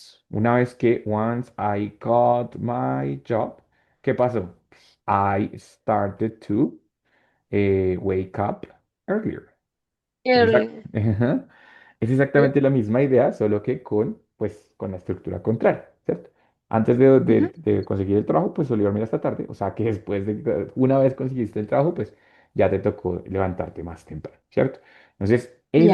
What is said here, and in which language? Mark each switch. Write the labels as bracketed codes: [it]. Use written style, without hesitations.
[en] Once I got my job, ¿qué pasó? I started to wake up earlier. Early. Ajá. [es] Es exactamente la misma idea, solo que con la estructura contraria, ¿cierto? Antes Mhm. de conseguir el trabajo, pues solía dormir hasta tarde, o sea que una vez conseguiste el trabajo, pues ya te tocó levantarte más temprano, ¿cierto? Entonces, [en] Yeah.